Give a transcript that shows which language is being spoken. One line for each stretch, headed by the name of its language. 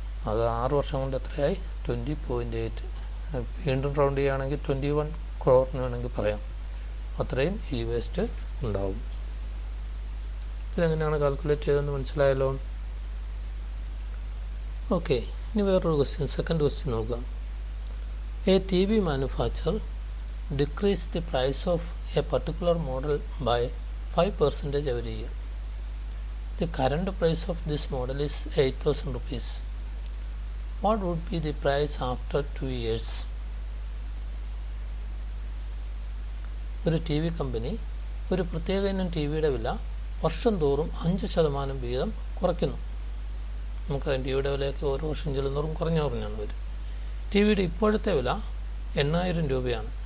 Malayalam: അത് 6 വർഷം കൊണ്ട് എത്രയായി? 20.8. വീണ്ടും റൗണ്ട് ചെയ്യുകയാണെങ്കിൽ 21 crore എന്ന് വേണമെങ്കിൽ പറയാം. അത്രയും ഇ വേസ്റ്റ് ഉണ്ടാവും. ഇതെങ്ങനെയാണ് കാൽക്കുലേറ്റ് ചെയ്തതെന്ന് മനസ്സിലായല്ലോ. ഓക്കെ, ഇനി വേറൊരു ക്വസ്റ്റ്യൻ, സെക്കൻഡ് ക്വസ്റ്റ്യൻ നോക്കാം.
English: A T V manufacture decrease the price of a particular model by 5% every year. The current price of this model is 8,000 rupees. What would be the price after 2 years?
Malayalam: ഒരു T V company ഒരു പ്രത്യേക ഇനം T വിയുടെ വില വർഷം തോറും 5% വീതം കുറയ്ക്കുന്നു. നമുക്കറിയാം ടി വിയുടെ വിലയൊക്കെ ഓരോ വർഷം ചെല്ലുന്നോറും കുറഞ്ഞാണ് വരും. ടി വിയുടെ ഇപ്പോഴത്തെ വില 8,000 രൂപയാണ്.